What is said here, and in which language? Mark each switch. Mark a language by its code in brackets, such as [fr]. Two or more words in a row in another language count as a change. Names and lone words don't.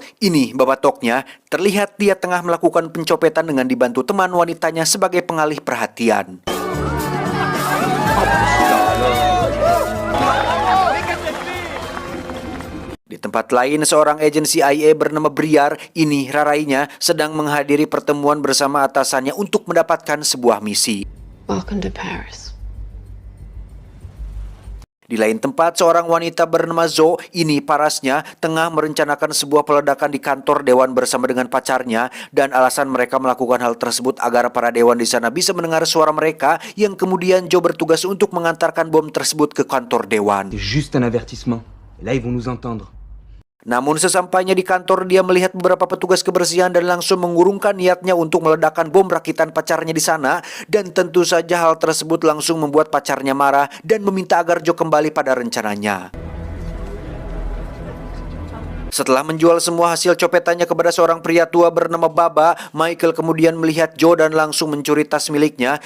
[id] Ini babatoknya, terlihat dia tengah melakukan pencopetan dengan dibantu teman wanitanya sebagai pengalih perhatian. Di tempat lain, seorang agensi CIA bernama Briar, ini rarainya, sedang menghadiri pertemuan bersama atasannya untuk mendapatkan sebuah misi. [en] Welcome to Paris. [id] Di lain tempat, seorang wanita bernama Zo, ini parasnya, tengah merencanakan sebuah peledakan di kantor dewan bersama dengan pacarnya, dan alasan mereka melakukan hal tersebut agar para dewan di sana bisa mendengar suara mereka, yang kemudian Zo bertugas untuk mengantarkan bom tersebut ke kantor dewan. [fr] C'est juste un avertissement. Et là, ils vont nous entendre. [id] Namun sesampainya di kantor, dia melihat beberapa petugas kebersihan dan langsung mengurungkan niatnya untuk meledakkan bom rakitan pacarnya di sana. Dan tentu saja hal tersebut langsung membuat pacarnya marah dan meminta agar Joe kembali pada rencananya. Setelah menjual semua hasil copetannya kepada seorang pria tua bernama Baba, Michael kemudian melihat Joe dan langsung mencuri tas miliknya.